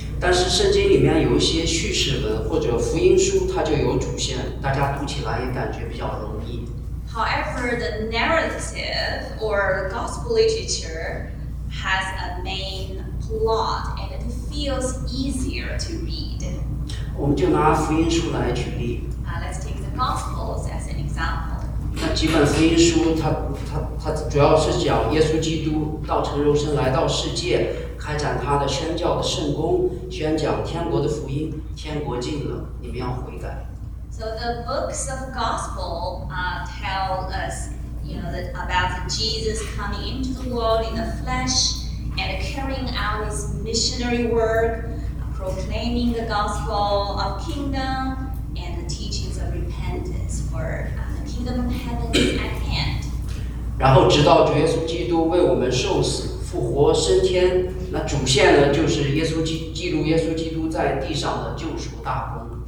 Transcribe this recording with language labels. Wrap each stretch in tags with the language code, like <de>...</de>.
<zh>但是圣经里面有一些叙事文或者福音书，它就有主线，大家读起来也感觉比较容易。</zh> <en>However, the narrative or gospel literature has a main plot, and it feels easier to read.</en> <zh>我们就拿福音书来举例。</zh> <en>Let's take the Gospels as an example.</en> <zh>那几本福音书，它主要是讲耶稣基督道成肉身来到世界，开展他的宣教的圣工，宣讲天国的福音。天国近了，你们要悔改。</zh> <en>So the books of gospel tell us, you know, that about Jesus coming into the world in the flesh and carrying out his missionary work, proclaiming the gospel of kingdom and the teachings of repentance for the kingdom of heaven at hand.</en> <zh>然后直到主耶稣基督为我们受死、复活、升天，那主线呢，就是耶稣基督在地上的救赎大功。</zh>